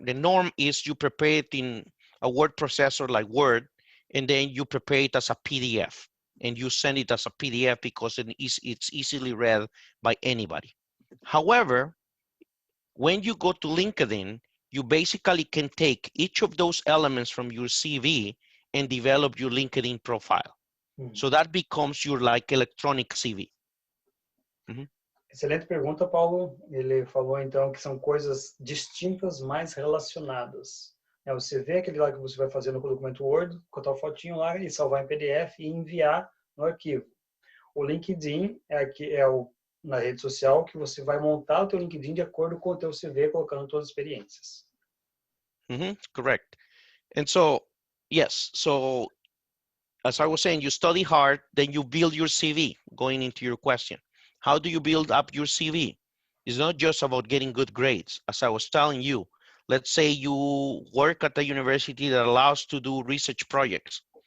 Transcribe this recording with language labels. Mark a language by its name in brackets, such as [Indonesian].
[English] The norm is you prepare it in a word processor like Word, and then you prepare it as a PDF, and you send it as a PDF because it's easily read by anybody. However, when you go to LinkedIn, you basically can take each of those elements from your CV and develop your LinkedIn profile. So that becomes your like electronic CV. [Portuguese] Excelente pergunta, Paulo. Ele falou então que são coisas distintas, mas relacionadas. Você vê aquele lá que você vai fazer no documento Word, botar a fotinho lá e salvar em PDF e enviar no arquivo. O LinkedIn na rede social que você vai montar o teu LinkedIn de acordo com o teu CV, colocando todas as experiências. [English] Correct. And so, yes, so as I was saying, you study hard, then you build your CV, going into your question. How do you build up your CV? It's not just about getting good grades. As I was telling you, let's say you work at a university that allows to do research projects.